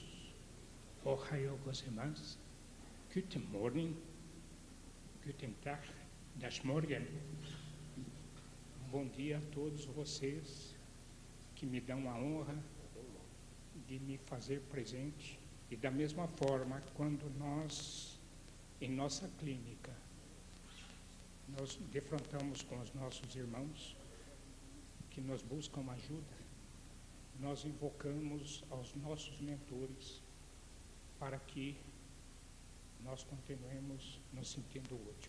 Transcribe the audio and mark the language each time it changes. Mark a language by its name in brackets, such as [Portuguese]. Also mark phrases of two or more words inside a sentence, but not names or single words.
[Japanese] おはようございます. [German] Guten Morgen. Guten Tag. Das Morgen. [Portuguese] Bom dia a todos vocês que me dão a honra de me fazer presente. E da mesma forma, quando nós, em nossa clínica, nós defrontamos com os nossos irmãos que nos buscam ajuda, nós invocamos aos nossos mentores para que nós continuemos nos sentindo útil.